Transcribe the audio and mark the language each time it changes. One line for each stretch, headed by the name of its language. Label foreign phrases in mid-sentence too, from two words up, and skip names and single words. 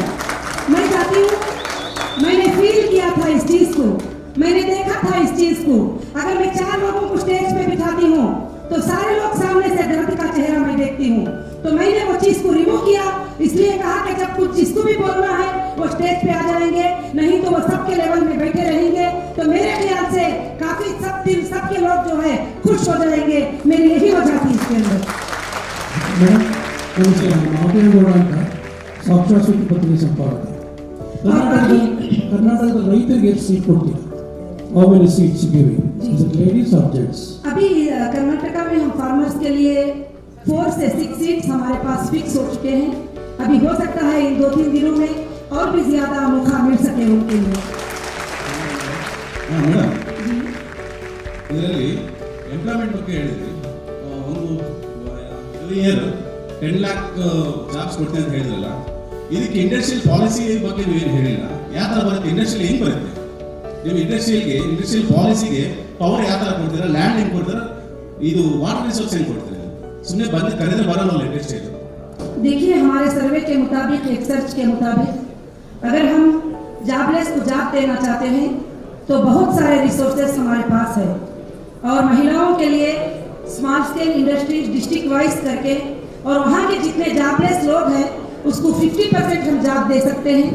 Hindi: मैं चाहती हूँ, मैंने फील किया था इस चीज को, मैंने देखा था इस चीज को, अगर मैं 4 लोगों को स्टेज पे बिठाती हूँ तो सारे लोग सामने से दर्द का चेहरा मैं देखती हूँ। तो मैंने वो चीज को रिमूव किया, इसलिए कहा कि जब कुछ जिसको भी बोलना है वो स्टेज पे आ जाएंगे, नहीं तो वो सबके लेवल में बैठे रहेंगे। तो मेरे ख्याल से काफी सब दिल सबके लोग जो है खुश हो जाएंगे, मेरी यही वजह थी इसके अंदर।
Kannada: ಮೇಡಮ್ ಮಾತೇಗೌಡ ಅಂತ ಸಾಕ್ಷಾತ್ ಸುದ್ದಿ ಪತ್ರಿಕೆ ಸಂಪಾದಕ. ಕರ್ನಾಟಕದ ರೈತರಿಗೆ ಎಷ್ಟು ಸೀಟ್ ಕೊಡ್ತೀರಾ?
English: How many seats you giving? Is it ladies or gents?
Hindi: अभी कर्नाटका में हम फार्मर्स के लिए 4 से 6 सीट्स हमारे पास फिक्स हो चुके हैं। अभी हो सकता है इन 2-3 दिनों में और भी ज्यादा मौका मिल सके उनके लिए।
Kannada: ಮೇಡಮ್, ಇದರಲ್ಲಿ ಎಂಪ್ಲಾಯ್ಮೆಂಟ್ ಬಗ್ಗೆ ಹೇಳಿದ್ರಿ, ಒಂದು ಇಯರ್ 10 lakh ಜಾಬ್ಸ್ ಕೊಡ್ತೀನಿ ಅಂತ ಹೇಳಿದ್ರಲ್ಲ, ಇದಕ್ಕೆ
English: industrial policy
Kannada: ಬಗ್ಗೆ ನೀವೇನು ಹೇಳಿಲ್ಲ. ಯಾವ ಥರ ಬರುತ್ತೆ ಇಂಡಸ್ಟ್ರಿಯಲ್ ಹೆಂಗೆ ಬರುತ್ತೆ? ನೀವು
English: industrial policy
Kannada: ಪವರ್ ಯಾವ ಥರ ಕೊಡ್ತೀರಾ? ಲ್ಯಾಂಡ್ ಹೆಂಗೆ ಕೊಡ್ತೀರಾ? ಇದು
English: water resource
Kannada: ಹೆಂಗೆ ಕೊಡ್ತೀರಾ? ಸುಮ್ಮನೆ ಬಂದು ಕರೆದ್ರೆ ಬರಲ್ಲ ಇಂಡಸ್ಟ್ರಿಯಲ್.
Hindi: देखिए, हमारे सर्वे के मुताबिक, एक सर्च के मुताबिक, अगर हम जॉबलेस को जॉब देना चाहते हैं तो बहुत सारे रिसोर्सेस हमारे पास है और महिलाओं के लिए
English: small scale industries district wise
Hindi: करके और वहाँ के जितने जॉबलेस लोग हैं उसको 50% हम जॉब दे सकते हैं।